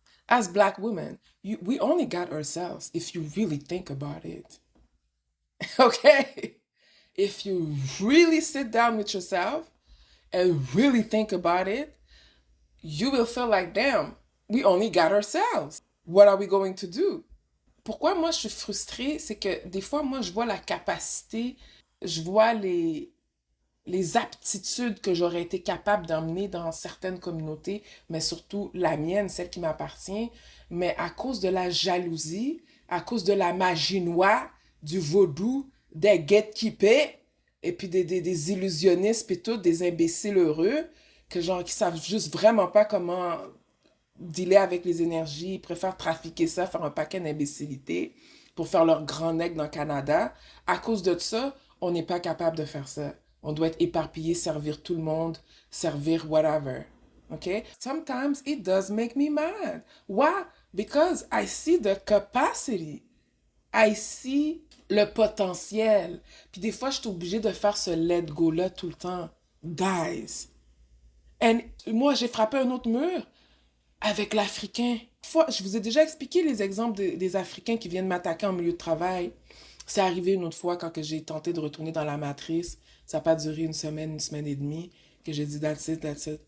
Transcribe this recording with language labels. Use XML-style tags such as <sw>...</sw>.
<en>As Black women, we only got ourselves if you really think about it. Okay? If you really sit down with yourself and really think about it, you will feel like, damn, we only got ourselves. What are we going to do?</en> <fr>Pourquoi moi je suis frustrée, c'est que des fois, moi, je vois la capacité, je vois les aptitudes que j'aurais été capable d'emmener dans certaines communautés, mais surtout la mienne, celle qui m'appartient, mais à cause de la jalousie, à cause de la magie noire, du vaudou, des gatekeepers, et puis des illusionnistes, puis tout, des imbéciles heureux, que genre, qui savent juste vraiment pas comment dealer avec les énergies, ils préfèrent trafiquer ça, faire un paquet d'imbécilités pour faire leur grand nec dans le Canada. À cause de ça, on n'est pas capable de faire ça. On doit être éparpillé, servir tout le monde, servir whatever. Okay?</fr> <en>Sometimes it does make me mad. Why? Because I see the capacity. I see</en> <fr>le potentiel. Puis des fois, je suis obligée de faire ce let go-là tout le temps. Guys. Et moi, j'ai frappé un autre mur avec l'Africain. Je vous ai déjà expliqué les exemples des Africains qui viennent m'attaquer en milieu de travail. C'est arrivé une autre fois quand j'ai tenté de retourner dans la matrice. Ça n'a pas duré une semaine et demie, que j'ai dit</fr> <en>that's it, that's it.</en>